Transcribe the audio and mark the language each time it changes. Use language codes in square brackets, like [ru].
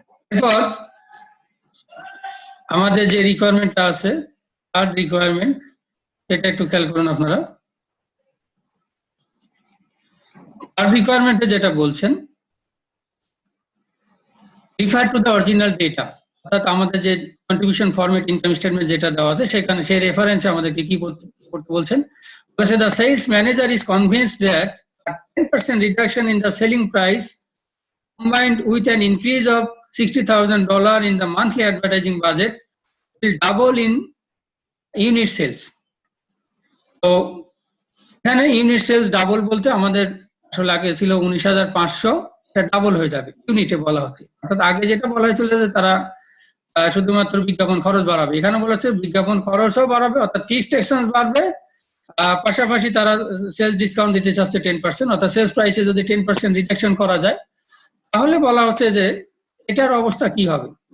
[bn] এরপর আমাদের যে রিকোয়ারমেন্টটা আছে, থার্ড রিকোয়ারমেন্ট, সেটা একটু খেয়াল করুন আপনারা। থার্ড রিকোয়ারমেন্টে যেটা বলছেন, [en] refer to the original data, [bn] অর্থাৎ আমাদের যে কন্ট্রিবিউশন ফরম্যাট ইনকাম স্টেটমেন্ট যেটা দেওয়া আছে সেখানে সেই রেফারেন্সে আমাদেরকে কি করতে বলছেন, বলছে [en] the sales manager is convinced that a 10% reduction in the selling price combined with an increase of $60,000 in the monthly advertising budget will double in unit sales. [bn] তো এখানে ইউনিট সেলস ডাবল বলতে আমাদের আসলে আগে ছিল 19,500, এটা ডাবল হয়ে যাবে ইউনিটে বলা হচ্ছে। অর্থাৎ আগে যেটা বলা হয়েছিল যে তারা শুধুমাত্র বিজ্ঞাপন খরচ বাড়াবে, এখানে বলা হচ্ছে বিজ্ঞাপন খরচও বাড়াবে অর্থাৎ ফিক্সড এক্সপেন্স বাড়বে, পাশাপাশি তারা সেলস ডিসকাউন্ট দিতে চাচ্ছে 10%, অর্থাৎ সেলস প্রাইসে যদি 10% রিডাকশন করা যায় তাহলে বলা হচ্ছে যে এটার অবস্থা কি হবে।